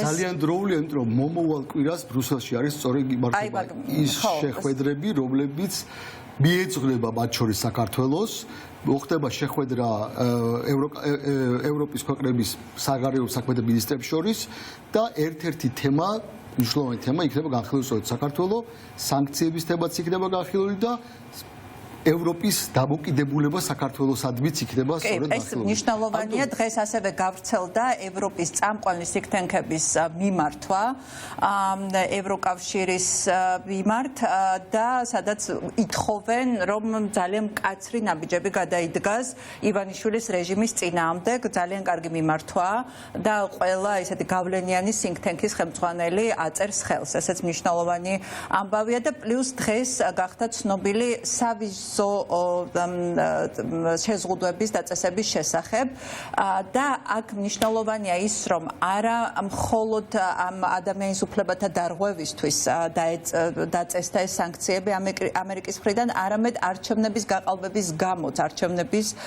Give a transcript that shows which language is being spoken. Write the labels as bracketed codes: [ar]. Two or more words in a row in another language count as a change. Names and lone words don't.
[ka] ძალიან დროულია, იმიტომ რომ მომავალ კვირას ბრიუსელში არის სწორედ იმართება ის შეხვედრები, რომლებიც მიეძღვნება მათ შორის საქართველოს, მოხდება შეხვედრა ევროპის ქვეყნების საგარეო საქმეთა მინისტრებს შორის და ერთ-ერთი თემა, მნიშვნელოვანი თემა იქნება განხილული სწორედ საქართველოს, სანქციების თემაც იქნება განხილული და ევროპის დამოკიდებულება საქართველოსადმიც იქნება სწორედ ეს მნიშვნელოვანია. დღეს ასევე გავრცელდა ევროპის წამყვანი think-tank-ების მიმართვა ევროკავშირის მიმართ და სადაც ითხოვენ, რომ ძალიან მკაცრი ნაბიჯები გადაიდგას ივანიშვილის რეჟიმის წინააღმდეგ. ძალიან კარგი მიმართვა და ყველა ესეთი გავლენიანი think-tank-ის ხელმძღვანელი აწერს ხელს. ესეც მნიშვნელოვანი ამბავია და პლუს დღეს გახდა ცნობილი სავიზო შეზღუდვების დაწესების შესახებ და აქ მნიშვნელოვანია ის, რომ არა მხოლოდ ამ ადამიანის უფლებათა დარღვევისთვის დაწესდა ეს სანქციები ამერიკის მხრიდან, არამედ არჩევნების გაყალბების გამოც, არჩევნების